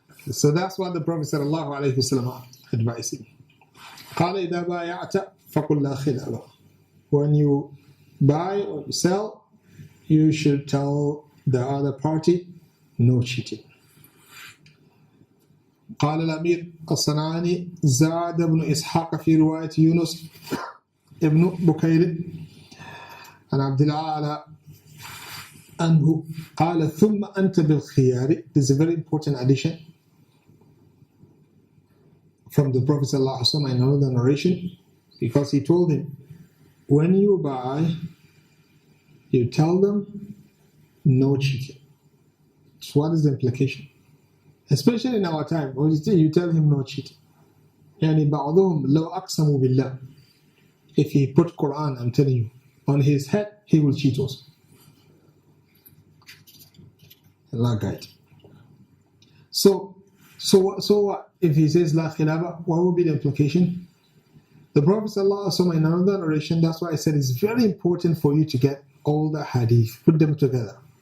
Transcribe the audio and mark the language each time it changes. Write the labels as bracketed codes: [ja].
[en] So that's what the Prophet sallallahu alayhi wa sallam advised him. [ar] قَالَ إِذَا بَايَعْتَ فَقُلْ لَا خِلَابَ. [en] When you buy or you sell, you should tell the other party, no cheating. [ar] قال الأمير الصنعاني زاد بن إسحاق في رواية يونس ابن بكير عن عبد العالى أنه قال ثم أنت بالخيار. [en] This is a very important addition from the Prophet ﷺ in another narration, because he told him, when you buy, you tell them no cheating. So what is the implication? Especially in our time, when you tell him no cheating. [ar] يعني بعضهم لو أقسموا بالله. [en] If he put Quran, I'm telling you, on his head, he will cheat also. Allah guide. So what? If he says La khilaba, what will be the implication? The Prophet ﷺ in another narration, that's why I said it's very important for you to get all the hadith, put them together.